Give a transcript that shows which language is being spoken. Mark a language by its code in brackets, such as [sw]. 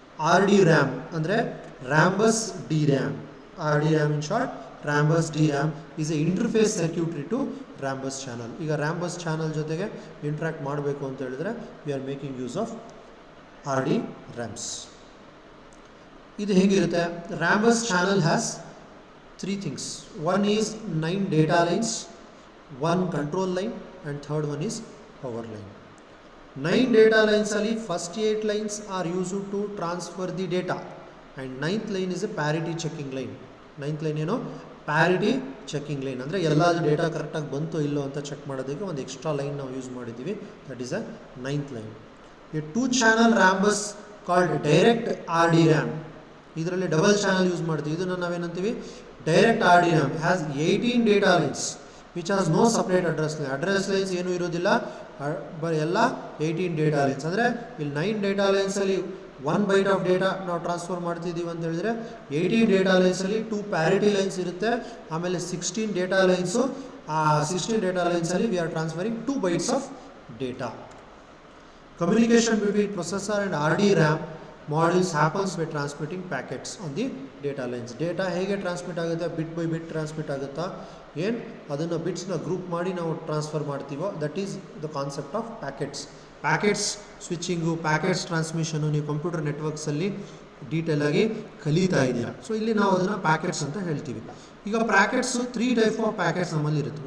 [en] R D RAM ಅಂದರೆ Rambus D RAM. R D RAM in short, Rambus D RAM is a interface circuitry to Rambus channel. [kn] ಈಗ ರ್ಯಾಂಬಸ್ channel ಜೊತೆಗೆ interact ಮಾಡಬೇಕು ಅಂತ ಹೇಳಿದ್ರೆ [en] We are making use of R D RAMs. [kn] ಇದು ಹೇಗಿರುತ್ತೆ, [en] Rambus channel has 3 things. One is 9 data lines, 1 control line, and third one is power line. 9 data lines ali first 8 lines are used to transfer the data, and 9th line is a parity checking line. [kn] 9th line ಏನು, parity checking line ಅಂದರೆ ಎಲ್ಲ data ಕರೆಕ್ಟಾಗಿ ಬಂತು ಇಲ್ಲೋ ಅಂತ check ಮಾಡೋದಕ್ಕೆ ಒಂದು extra line ನಾವು ಯೂಸ್ ಮಾಡಿದ್ದೀವಿ. [en] That is a 9th line. A 2-channel rambus called direct RD RAM. [kn] ಇದರಲ್ಲಿ ಡಬಲ್ ಚಾನಲ್ ಯೂಸ್ ಮಾಡ್ತೀವಿ. ಇದನ್ನು ನಾವೇನಂತೀವಿ, [en] Direct R D RAM has 18 data lines which has no separate address line. [kn] Address lines ಏನೂ ಇರೋದಿಲ್ಲ, ಎಲ್ಲ 18 data lines. ಅಂದರೆ ಇಲ್ಲಿ 9 data ಲೈನ್ಸಲ್ಲಿ 1 byte of data ನಾವು transfer ಮಾಡ್ತಿದ್ದೀವಿ ಅಂತ ಹೇಳಿದ್ರೆ 18 ಡೇಟಾ ಲೈನ್ಸಲ್ಲಿ 2 ಪ್ಯಾರಿಟಿ ಲೈನ್ಸ್ ಇರುತ್ತೆ. ಆಮೇಲೆ 16 ಡೇಟಾ ಲೈನ್ಸು, ಆ 16 data ಲೈನ್ಸಲ್ಲಿ [en] We are transferring 2 bytes of data. Communication between processor and R D RAM modules happens by transmitting packets on the data lines. [kn] Data ಹೇಗೆ transmit ಆಗುತ್ತೆ, ಬಿಟ್ by bit transmit ಆಗುತ್ತಾ, ಏನು ಅದನ್ನು ಬಿಟ್ಸ್ನ group ಮಾಡಿ ನಾವು transfer ಮಾಡ್ತೀವೋ, [en] That is the concept of packets. [kn] Packets ಸ್ವಿಚಿಂಗು, packets transmission ನೀವು computer ನೆಟ್ವರ್ಕ್ಸಲ್ಲಿ detail ಆಗಿ ಕಲಿತಾ ಇದೆಯಾ. ಸೊ ಇಲ್ಲಿ ನಾವು ಅದನ್ನು ಪ್ಯಾಕೆಟ್ಸ್ ಅಂತ ಹೇಳ್ತೀವಿ. ಈಗ ಪ್ಯಾಕೆಟ್ಸು 3 ಟೈಪ್ ಆಫ್ ಪ್ಯಾಕೆಟ್ಸ್ ನಮ್ಮಲ್ಲಿ ಇರುತ್ತೆ.